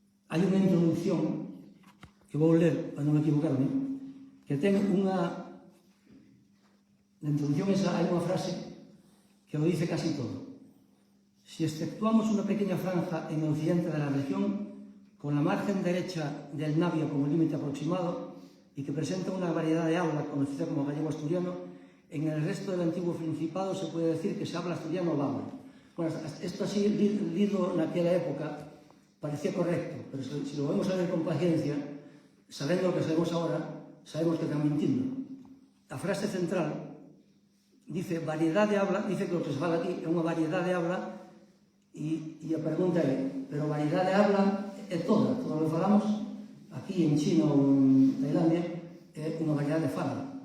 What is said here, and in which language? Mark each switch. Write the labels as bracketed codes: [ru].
[gl] Hai unha introducción que vou ler, para non equivocarme, que ten unha... Na introducción esa hai unha frase que [es] lo dice [gl] casi todo. [es] Si exceptuamos una pequeña franja en el occidente de la región, con la margen derecha del Navia como límite aproximado y que presenta una variedad de habla conocida como gallego-asturiano, en el resto del antiguo Principado se puede decir que se habla asturiano o bávaro. Bueno, esto así, lido en aquella época, parecía correcto, pero si lo vamos a ver con paciencia, sabiendo lo que sabemos ahora, sabemos que están mintiendo. [gl] A frase central dice variedad de habla, dice que lo que se fala aquí é unha variedad de habla e a pregunta é, pero variedad de habla é toda, todo o que falamos aquí en China ou en Tailandia é unha variedade de fala.